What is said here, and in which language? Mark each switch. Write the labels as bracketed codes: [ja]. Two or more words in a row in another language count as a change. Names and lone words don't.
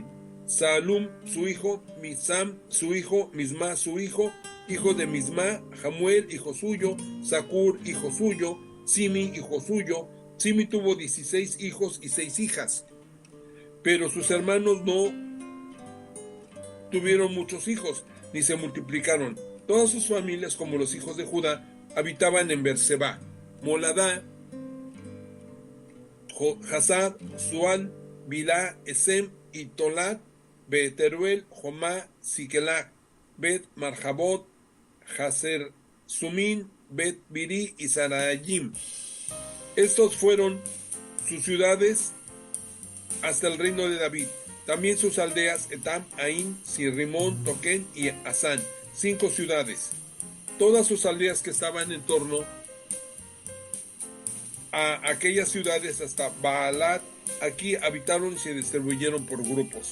[es] Salum, su hijo, Misam, su hijo, Misma, su hijo de Misma, Jamuel, hijo suyo, Zacur, hijo suyo, Simi, hijo suyo. Simi tuvo 16 hijos y 6 hijas, pero sus hermanos no tuvieron muchos hijos, ni se multiplicaron. Todas sus familias, como los hijos de Judá, habitaban en Berseba, Moladá, Hazad, Sual, Bilá, Esem y Tolat, Beteruel, Jomá, Siquelá, Bet Marjabot, Hazer Sumin, Bet Biri y Sarayim. Estos fueron sus ciudades hasta el reino de David. También sus aldeas, Etam, Ain, Sirrimón, Toquén y Asán, 5 ciudades. Todas sus aldeas que estaban en torno a aquellas ciudades hasta Baalat, aquí habitaron y se distribuyeron por grupos.